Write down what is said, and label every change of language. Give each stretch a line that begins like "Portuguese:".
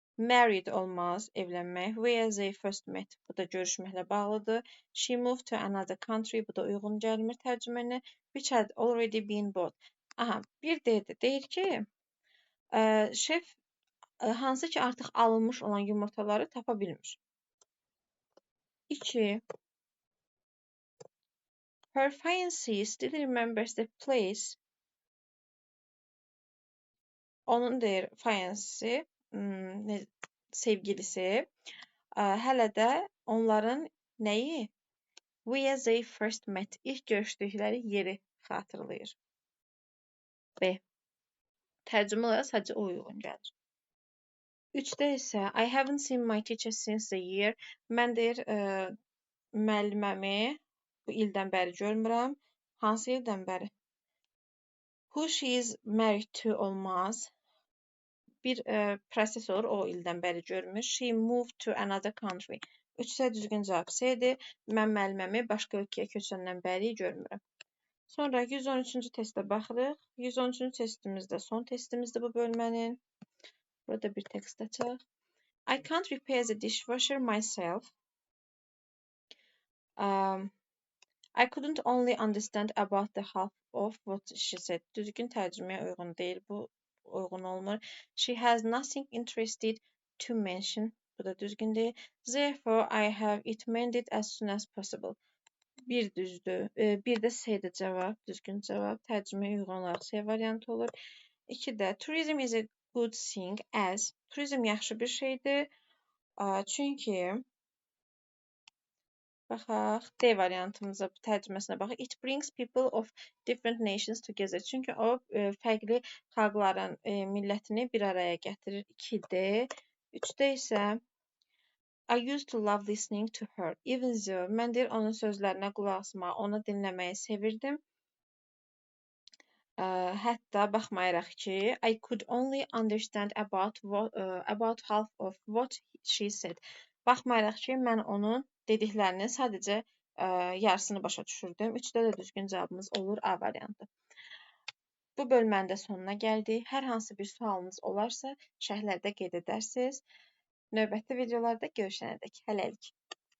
Azerbaijani: Married olmaz, evlənmək.
English: Where they first met,
Azerbaijani: bu da görüşməklə bağlıdır.
English: She moved to another country,
Azerbaijani: bu da uyğun gəlmir tərcüməni.
English: Which had already been bought.
Azerbaijani: Aha, bir deyir ki, şef hansı ki artıq alınmış olan yumurtaları tapa bilmir. 2.
English: Her fiancé still remembers the place.
Azerbaijani: Onun deyir fiancési, sevgilisi, hələ də onların nəyi?
English: Where they first met,
Azerbaijani: ilk görüşdükləri yeri xatırlayır. B. Tərcümə olaraq sadəcə o uyğun gəlir. 3-də isə
English: I haven't seen my teacher since the year.
Azerbaijani: Mən deyir müəlliməmi bu ildən bəri görmürəm. Hansı ildən bəri?
English: Who she is married to
Azerbaijani: olmaz. Bir proses olur, o ildən bəri görmür.
English: She moved to another country.
Azerbaijani: 3-də düzgün cavab C-dir. Mən müəlliməmi başqa ölkəyə köçəndən bəri görmürəm. Sonra 113-cü testə baxırıq. 113-cü testimizdə son testimizdir bu bölmənin. Burada bir tekst açaq.
English: I can't repair the dishwasher myself. I couldn't only understand about the half of what she said.
Azerbaijani: Düzgün tərcüməyə uyğun deyil, bu uyğun olmur.
English: She has nothing interested to mention.
Azerbaijani: Bu da düzgün deyil.
English: Therefore, I have it mended as soon as possible.
Azerbaijani: Bir düzdür. Bir də C-dir cavab, düzgün cavab. Tərcüməyə uyğun olaraq C variantı olur.
English: 2-də tourism is a good thing as.
Azerbaijani: Turizm yaxşı bir şeydir. Çünki baxaq, D variantımıza, tərcüməsinə baxaq.
English: It brings people of different nations together.
Azerbaijani: Çünki o fərqli xalqların millətini bir araya gətirir. 2D. 3-də isə
English: I used to love listening to her. Even though
Azerbaijani: mən deyir onun sözlərinə qulaq asmağı, onu dinləməyi sevirdim. Hətta baxmayaraq ki,
English: I could only understand about half of what she said.
Azerbaijani: Baxmayaraq ki, mən onun dediklərinin sadəcə yarısını başa düşürdüm. 3-də də düzgün cavabımız olur A variantı. Bu bölmənin də sonuna gəldik. Hər hansı bir sualınız olarsa, şərhlərdə qeyd edərsiniz. Növbəti videolarda görüşənədək hələlik.